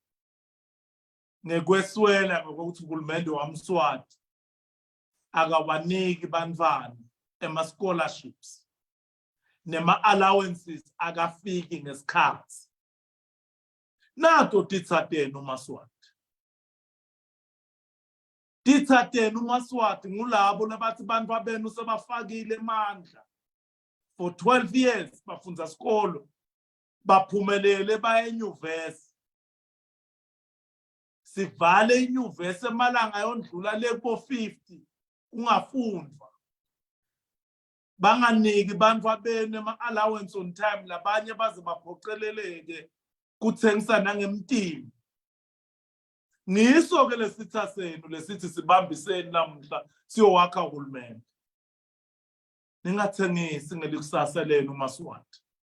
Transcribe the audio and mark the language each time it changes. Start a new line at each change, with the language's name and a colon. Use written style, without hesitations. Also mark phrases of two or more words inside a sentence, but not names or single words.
Swati: Ngekweswela ngokuthi uhulumende wamSwati akawaniki banifana ema-scholarships nema-allowances akafiki ngesikhathi. Nato titsatenu Maswati. Titsatenu Maswati ngulabo labathi bantu abenu sebafakile emandla
English: for 12 years
Swati: bafundza sikolo baphumelele baya enyuvesi sivale inyuvesi emalanga yondlula le ko-50 kungafundwa. Banganiki bantu abene ama-allowance
English: on time
Swati: labanye baze baphoqeleleke kuthengisa nangemtini. Ngiso-ke lesitha senu lesithi sibambiseni namhla siyowakha uhulumende. Ningathengisi ngelikusasa lenu Maswati.